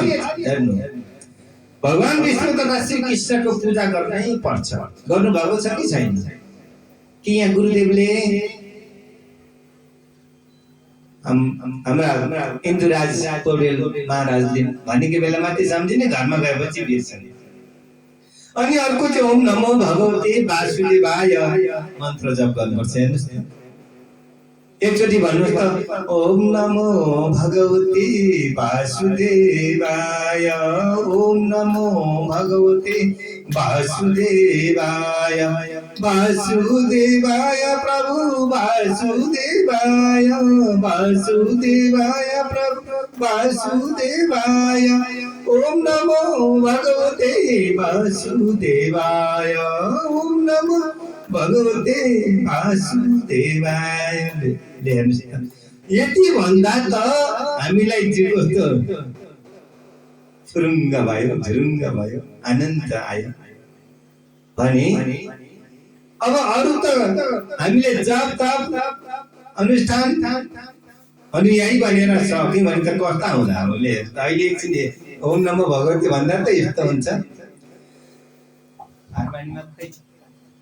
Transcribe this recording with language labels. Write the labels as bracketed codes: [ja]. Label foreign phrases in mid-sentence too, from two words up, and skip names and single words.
[ne] हेर्नु, भगवान विष्णु तथा श्री कृष्णको पूजा गर्नै पर्छ। गर्नु भएको छ कि छैन? कि यहाँ गुरुदेवले हाम्रा इन्दुराज पौडेल महाराजले भनेको बेलामा त्यो सम्झिने, घरमा गएपछि बिर्सने। अनि अर्को चाहिँ [sa] ओम नमो भगवते वासुदेवाय [ne] मन्त्र जप गर्नुपर्छ। हेर्नुहोस् न, एकचोटि भन्नुहोस् त, [sa] ओम नमो भगवते वासुदेवाय, ओम नमो भगवते वासुदेवाय, वासुदेवाय प्रभु वासुदेवाय, वासुदेवाय प्रभु वासुदेवाय, ओम नमो भगवते वासुदेवाय, ओम नमो भगवते वासुदेवाय। [ne] यति भन्दा त हामीलाई जिउ त फुरुङ्ग भयो, झुरुङ्ग भयो, आनन्द आयो भने अब अरू त हामीले जप तप अनुष्ठान अनि यही भनेर सक्यौँ भने त कस्ता हुँदा हामीले अहिले एकछिन [sa] ओम नमो भगवते [ne] भन्दा त यस्तो हुन्छ।